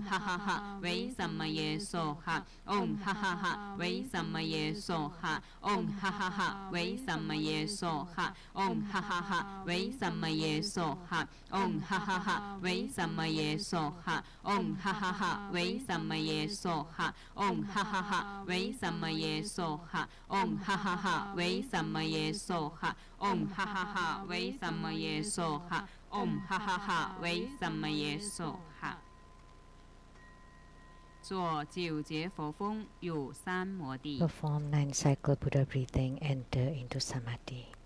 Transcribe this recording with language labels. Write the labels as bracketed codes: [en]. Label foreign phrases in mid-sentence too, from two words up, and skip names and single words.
[sa] ha ha, Vei Sammaye Soha, Om ha ha ha, Vei Sammaye Soha, Om ha ha ha, Vei Sammaye Soha, Om ha ha ha, Vei Sammaye Soha, Om ha ha ha, Vei Sammaye Soha, Om ha ha ha, Vei Sammaye Soha, Om ha ha ha, Vei Sammaye Soha, Om ha ha ha, Vei Sammaye Soha, Om ha ha ha, Vei Sammaye Soha, Om ha ha ha, Vei Sammaye Soha。 [zh] 做9节佛风有3摩地。 [en] Perform 9 cycle Buddha breathing, enter into samadhi.